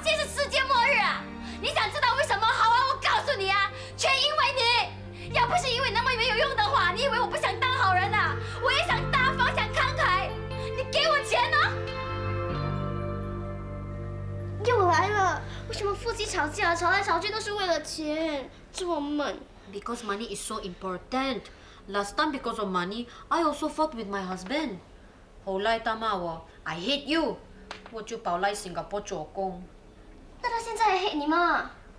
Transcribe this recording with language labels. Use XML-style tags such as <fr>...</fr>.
<zh>现在是世界末日啊！你想知道为什么好啊？我告诉你啊，全因为你。要不是因为那么没有用的话，你以为我不想当好人啊？我也想大方，想慷慨。你给我钱呢？又来了！为什么夫妻吵架，吵来吵去都是为了钱？这么闷。</zh> <en>Because money is so important. Last time because of money, I also fought with my husband.</en> <zh>后来他骂我 I hate you，我就跑来新加坡做工。那他现在还 hate 你吗</zh>